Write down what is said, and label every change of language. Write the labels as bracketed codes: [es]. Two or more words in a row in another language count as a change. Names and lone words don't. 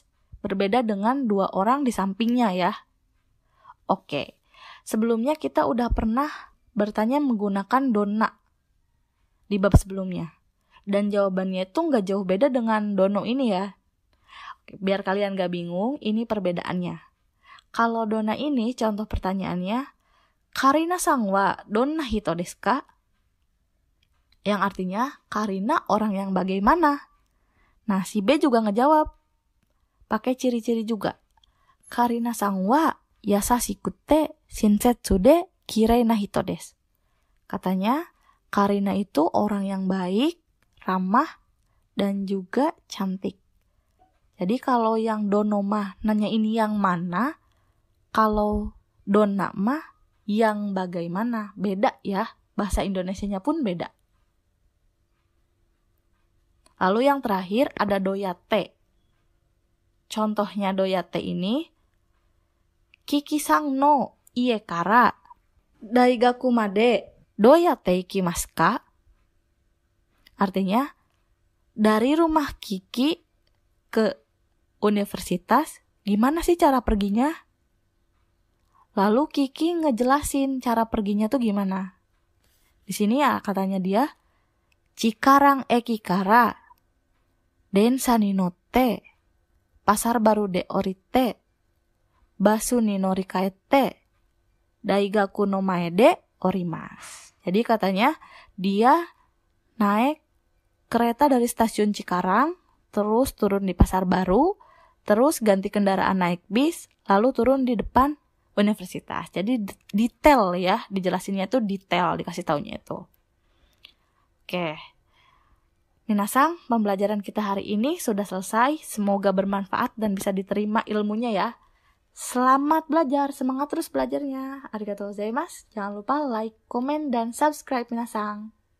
[id] Berbeda dengan 2 orang di sampingnya ya. Oke, sebelumnya kita udah pernah bertanya menggunakan donna di bab sebelumnya. Dan jawabannya itu nggak jauh beda dengan dono ini ya. Oke, biar kalian nggak bingung, ini perbedaannya. Kalau donna ini, contoh pertanyaannya, [ja] カリナさんはどんな人ですか? [id] Yang artinya, Karina orang yang bagaimana? Nah, si B juga ngejawab. Pakai ciri-ciri juga. [ja] カリナさんは優しくて親切できれいな人です. [id] Katanya, Karina itu orang yang baik, ramah, dan juga cantik. Jadi kalau yang dono mah nanya ini yang mana, kalau donna mah yang bagaimana, beda ya. Bahasa Indonesianya pun beda. Lalu yang terakhir ada doyatte. Contohnya doyatte ini, [ja] キキさんの家から大学までどうやって行きますか? [id] Artinya, dari rumah Kiki ke universitas, gimana sih cara perginya? Lalu Kiki ngejelasin cara perginya tuh gimana. Di sini ya katanya dia, [ja] チカラン駅から電車に乗ってパサールバルで降りてバスに乗り換えて大学の前で降ります. [id] Jadi katanya dia naik kereta dari stasiun Cikarang, terus turun di Pasar Baru, terus ganti kendaraan naik bis, lalu turun di depan universitas. Jadi detail ya, dijelasinnya itu detail, dikasih taunya itu. Oke. Minasang, pembelajaran kita hari ini sudah selesai. Semoga bermanfaat dan bisa diterima ilmunya ya. Selamat belajar, semangat terus belajarnya. [ja] ありがとうございます. [id] Jangan lupa like, komen, dan subscribe Minasang.